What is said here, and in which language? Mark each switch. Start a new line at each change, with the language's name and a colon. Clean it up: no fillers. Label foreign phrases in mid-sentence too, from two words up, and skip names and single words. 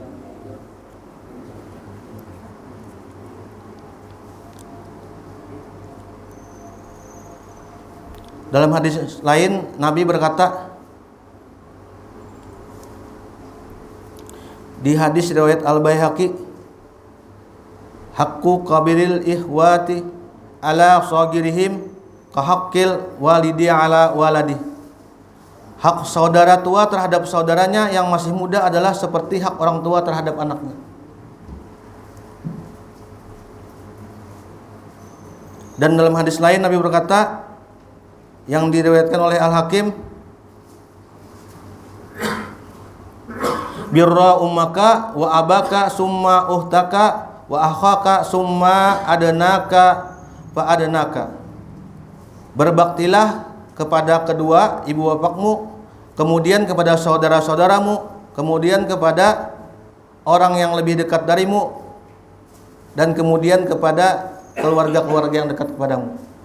Indonesian: Dalam hadis lain Nabi berkata, di hadis riwayat Al-Baihaqi,
Arabic: حق كبير الإخوة على صغيرهم كحق الوالد على الولد.
Indonesian: Hak saudara tua terhadap saudaranya yang masih muda adalah seperti hak orang tua terhadap anaknya. Dan dalam hadis lain Nabi berkata, yang diriwayatkan oleh Al-Hakim,
Arabic: بر أمك وأباك ثم أختك وأخاك ثم أدناك فأدناك.
Indonesian: Berbaktilah kepada kedua ibu bapakmu, kemudian kepada saudara-saudaramu, kemudian kepada orang yang lebih dekat darimu, dan kemudian kepada keluarga-keluarga yang dekat kepadamu.